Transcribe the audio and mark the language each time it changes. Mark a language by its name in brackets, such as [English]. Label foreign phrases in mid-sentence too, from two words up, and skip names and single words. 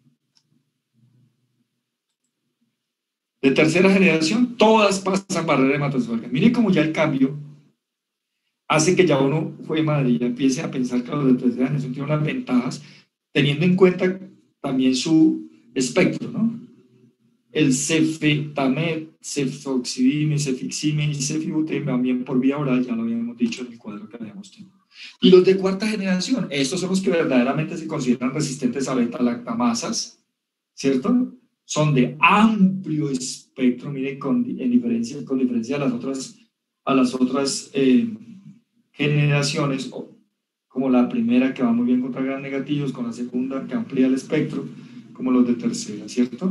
[Spanish] De tercera generación, todas pasan barrera hematosférica. Mire cómo ya el cambio hace que ya uno fue madre, ya empiece a pensar que los de tercera generación tienen unas ventajas, teniendo en cuenta también su espectro, ¿no? El cefetamed, cefoxidime, cefixime y cefibutime también por vía oral, ya lo habíamos dicho en el cuadro que habíamos tenido. Y los de cuarta generación, estos son los que verdaderamente se consideran resistentes a beta-lactamasas, ¿cierto? Son de amplio espectro, miren, con diferencia a las otras generaciones, como la primera, que va muy bien contra gram negativos, con la segunda, que amplía el espectro, como los de tercera, ¿cierto?